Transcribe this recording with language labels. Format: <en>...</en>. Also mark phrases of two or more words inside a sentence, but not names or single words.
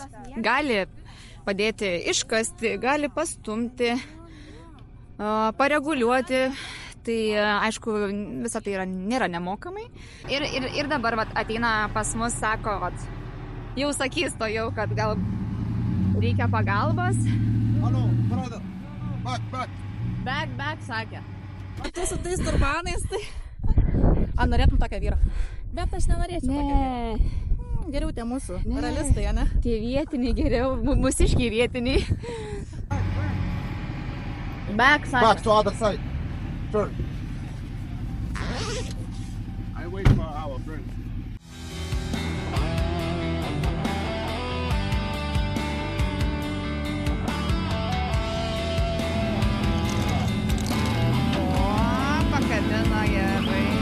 <lt>Gali padėti iškasti, gali pastumti, pareguliuoti. Tai aišku, visa tai nėra nemokamai. Ir dabar ateina pas mus, sako, jau sakys to jau, kad gal reikia pagalbos.</lt> <en>Hello, brother. Back,</en> <lt>sakė. Tu su tais turbanais, tai... Norėtum tokią vyrą? Bet aš nenorėčiau tokią vyrą. Geriau tie mūsų realistai, ne? Tie vietiniai geriau, mūsiškiai vietiniai.</lt> <en>Back to other side. Turn. I wait for our friends.</en> <lt>Pakabino gerai.</lt>